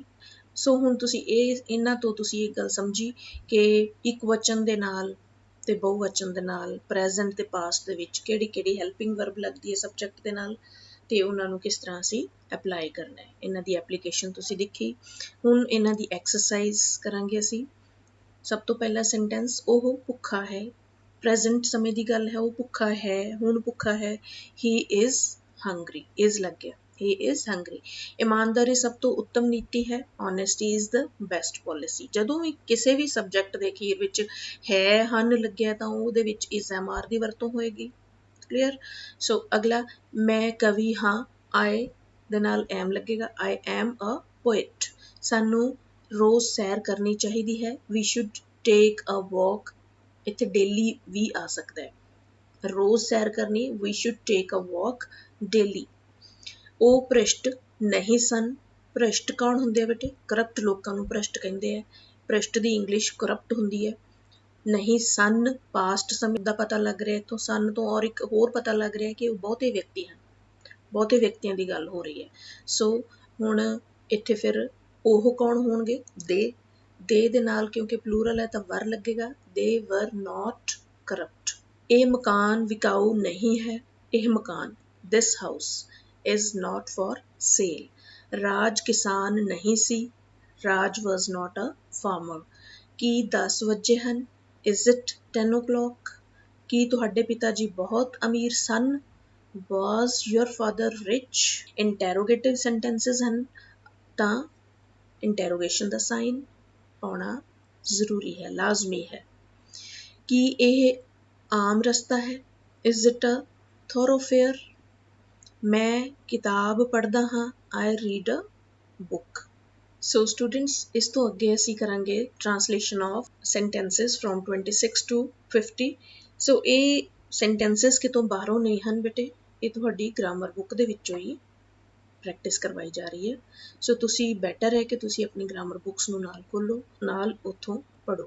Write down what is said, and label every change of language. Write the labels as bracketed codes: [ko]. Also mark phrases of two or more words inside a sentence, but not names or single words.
[pa] ਸੋ ਹੁਣ ਤੁਸੀਂ ਇਹਨਾਂ ਤੋਂ ਤੁਸੀਂ ਇਹ ਗੱਲ ਸਮਝੀ ਕਿ ਇੱਕ ਵਚਨ ਦੇ ਨਾਲ ਤੇ ਬਹੁਵਚਨ ਦੇ ਨਾਲ ਪ੍ਰੈਜ਼ੈਂਟ ਤੇ ਪਾਸਟ ਦੇ ਵਿੱਚ ਕਿਹੜੀ [en] helping verb [pa] ਲੱਗਦੀ ਹੈ ਸਬਜੈਕਟ ਦੇ ਨਾਲ, ਤੇ ਉਹਨਾਂ ਨੂੰ ਕਿਸ ਤਰ੍ਹਾਂ ਅਸੀਂ ਅਪਲਾਈ ਕਰਨਾ ਹੈ। ਇਹਨਾਂ ਦੀ ਐਪਲੀਕੇਸ਼ਨ ਤੁਸੀਂ ਦੇਖੀ। ਹੁਣ ਇਹਨਾਂ ਦੀ ਐਕਸਰਸਾਈਜ਼ ਕਰਾਂਗੇ ਅਸੀਂ। ਸਭ ਤੋਂ ਪਹਿਲਾ ਸੈਂਟੈਂਸ, ਉਹ ਭੁੱਖਾ ਹੈ। ਪ੍ਰੈਜ਼ੈਂਟ ਸਮੇਂ ਦੀ ਗੱਲ ਹੈ, ਉਹ ਭੁੱਖਾ ਹੈ, ਹੁਣ ਭੁੱਖਾ ਹੈ। [en] he is hungry, is [pa] ਲੱਗ ਗਿਆ, [en] he is hungry। [pa] ਇਮਾਨਦਾਰੀ ਸਭ ਤੋਂ ਉੱਤਮ ਨੀਤੀ ਹੈ। [en] honesty is the best policy। [pa] ਜਦੋਂ ਵੀ ਕਿਸੇ ਵੀ ਸਬਜੈਕਟ ਦੇ ਅਖੀਰ ਵਿੱਚ ਹੈ, ਹਨ ਲੱਗਿਆ ਤਾਂ ਉਹਦੇ ਵਿੱਚ [en] is am are [pa] ਦੀ ਵਰਤੋਂ ਹੋਏਗੀ। ਕਲੀਅਰ? ਸੋ ਅਗਲਾ, ਮੈਂ ਕਵੀ ਹਾਂ। I ਦੇ ਨਾਲ am ਲੱਗੇਗਾ। [en] I am a poet। [pa] ਸਾਨੂੰ ਰੋਜ਼ ਸੈਰ ਕਰਨੀ ਚਾਹੀਦੀ ਹੈ। [en] we should take a walk। [pa] ਇੱਥੇ daily ਵੀ ਆ ਸਕਦਾ ਹੈ। ਰੋਜ਼ ਸੈਰ ਕਰਨੀ, [en] we should take a walk daily। [pa] ਉਹ ਭ੍ਰਿਸ਼ਟ ਨਹੀਂ ਸਨ। ਭ੍ਰਿਸ਼ਟ ਕੌਣ ਹੁੰਦੇ ਆ ਬੇਟੇ? ਕਰਪਟ ਲੋਕਾਂ ਨੂੰ ਭ੍ਰਿਸ਼ਟ ਕਹਿੰਦੇ ਆ। ਭ੍ਰਿਸ਼ਟ ਦੀ ਇੰਗਲਿਸ਼ ਕਰਪਟ ਹੁੰਦੀ ਹੈ। ਨਹੀਂ ਸਨ, ਪਾਸਟ ਸਮੇਂ ਦਾ ਪਤਾ ਲੱਗ ਰਿਹਾ ਇੱਥੋਂ। ਸਨ ਤੋਂ ਔਰ ਇੱਕ ਹੋਰ ਪਤਾ ਲੱਗ ਰਿਹਾ ਕਿ ਉਹ ਬਹੁਤੇ ਵਿਅਕਤੀ ਹਨ, ਬਹੁਤੇ ਵਿਅਕਤੀਆਂ ਦੀ ਗੱਲ ਹੋ ਰਹੀ ਹੈ। ਸੋ ਹੁਣ ਇੱਥੇ ਫਿਰ ਉਹ ਕੌਣ ਹੋਣਗੇ? ਦੇ ਨਾਲ ਕਿਉਂਕਿ ਪਲੂਰਲ ਹੈ ਤਾਂ ਵਰ ਲੱਗੇਗਾ। [en] they were not corrupt. [pa] ਇਹ ਮਕਾਨ ਵਿਕਾਊ ਨਹੀਂ ਹੈ। ਇਹ ਮਕਾਨ, [en] this house is not for sale. [pa] ਰਾਜ ਕਿਸਾਨ ਨਹੀਂ ਸੀ। [en] ਰਾਜ was not a farmer। [pa] ਕੀ 10 ਵਜੇ ਹਨ? [en] is it 10 o'clock? [pa] ਕੀ ਤੁਹਾਡੇ ਪਿਤਾ ਜੀ ਬਹੁਤ ਅਮੀਰ ਸਨ? [en] was your father rich? interrogative sentences [pa] ਹਨ ਤਾਂ interrogation ਦਾ ਸਾਈਨ ਪਾਉਣਾ ਜ਼ਰੂਰੀ ਹੈ, ਲਾਜ਼ਮੀ ਹੈ। ਕੀ ਇਹ ਆਮ ਰਸਤਾ ਹੈ? [en] is it a thoroughfare? [pa] ਮੈਂ ਕਿਤਾਬ ਪੜ੍ਹਦਾ ਹਾਂ। [en] I read a book। [pa] ਸੋ ਸਟੂਡੈਂਟਸ, ਇਸ ਤੋਂ ਅੱਗੇ ਅਸੀਂ ਕਰਾਂਗੇ [en] translation of sentences from 26 to 50. [pa] ਸੋ ਇਹ ਸੈਂਟੈਂਸਿਸ ਕਿਤੋਂ ਬਾਹਰੋਂ ਨਹੀਂ ਹਨ ਬੇਟੇ, ਇਹ ਤੁਹਾਡੀ [en] grammar book [pa] ਦੇ ਵਿੱਚੋਂ ਹੀ ਪ੍ਰੈਕਟਿਸ ਕਰਵਾਈ ਜਾ ਰਹੀ ਹੈ। ਸੋ ਤੁਸੀਂ ਬੈਟਰ ਹੈ ਕਿ ਤੁਸੀਂ ਆਪਣੀ [en] grammar books [pa] ਨੂੰ ਨਾਲ ਖੋਲ੍ਹੋ, ਨਾਲ ਉੱਥੋਂ ਪੜ੍ਹੋ।